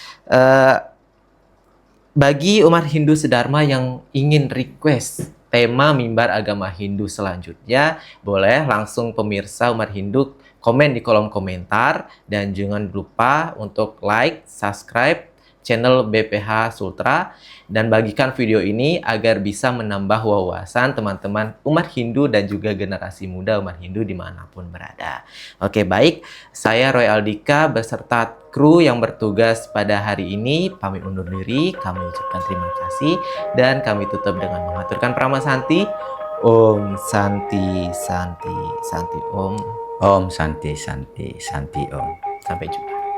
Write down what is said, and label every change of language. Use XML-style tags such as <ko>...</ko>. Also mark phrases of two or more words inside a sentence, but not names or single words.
<id>Bagi umat Hindu Sedharma yang ingin request tema mimbar agama Hindu selanjutnya, boleh langsung pemirsa umat Hindu komen di kolom komentar, dan jangan lupa untuk</id> <en>like, subscribe</en> <id>channel BPH Sultra, dan bagikan video ini agar bisa menambah wawasan teman-teman umat Hindu dan juga generasi muda umat Hindu dimanapun berada. Oke, baik. Saya Roy Aldika beserta kru yang bertugas pada hari ini pamit undur diri. Kami ucapkan terima kasih dan kami tutup dengan mengaturkan pramasanti.</id> <sa>Om Santi Santi Santi Om. Om Santi Santi Santi Om.</sa> <id>Sampai jumpa.</id>